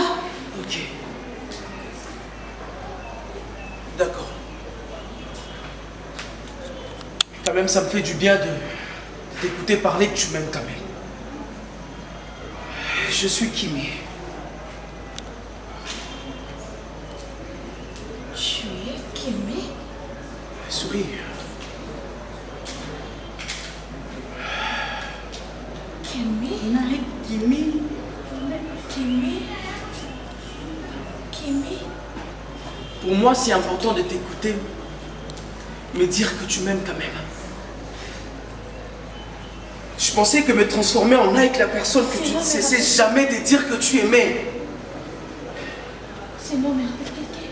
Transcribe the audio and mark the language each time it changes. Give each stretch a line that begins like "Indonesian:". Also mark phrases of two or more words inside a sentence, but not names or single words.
French: Ok. D'accord. Quand même, ça me fait du bien de t'écouter parler que tu m'aimes quand même. Je suis Kimi. Tu es Kimi? Souris. Kimi? Kimi. Kimi? Kimi? Pour moi, c'est important de t'écouter, me dire que tu m'aimes quand même. Je pensais que me transformer en Nike, la personne que tu ne cessais jamais de dire que tu aimais. C'est non, mais rappelle quelqu'un.